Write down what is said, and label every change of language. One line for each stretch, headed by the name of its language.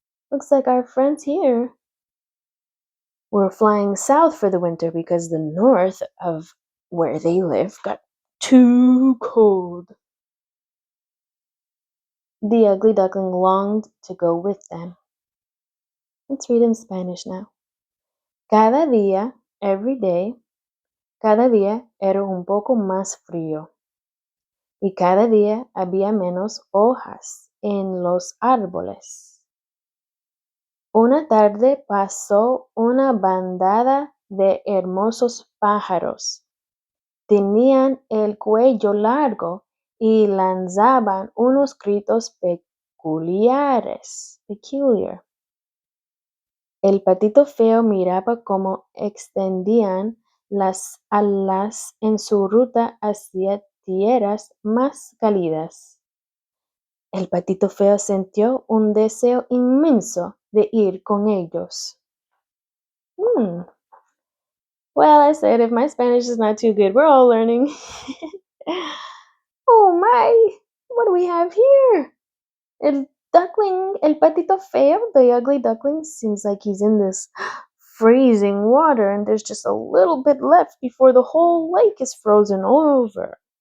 English: Looks like our friends here were flying south for the winter because the north of where they live got too cold. The ugly duckling longed to go with them. Let's read in Spanish now.
Spanish: Cada día,
English: every day,
Spanish: cada día era un poco más frío y cada día había menos hojas en los árboles. Una tarde pasó una bandada de hermosos pájaros. Tenían el cuello largo y lanzaban unos gritos peculiares. Peculiar. El patito feo miraba cómo extendían las alas en su ruta hacia tierras más cálidas. El patito feo sintió un deseo inmenso de ir con ellos.
English: Well, I said if my Spanish is not too good, we're all learning. Oh my, what do we have here?
Spanish: El duckling, el patito feo,
English: the ugly duckling, seems like he's in this freezing water and there's just a little bit left before the whole lake is frozen over.